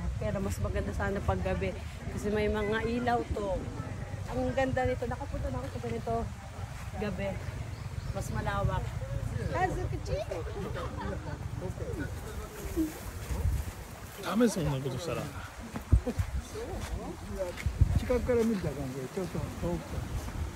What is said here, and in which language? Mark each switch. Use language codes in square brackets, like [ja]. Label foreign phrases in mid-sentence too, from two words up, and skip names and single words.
[tl] Pero mas maganda sana pag gabi kasi may mga ilaw to. Ang ganda nito, nakapunta na ako sa ganito gabi, mas malawak. Kazukichi! [ja] ダメそんなことしたら。近くから見た感じでちょっと遠く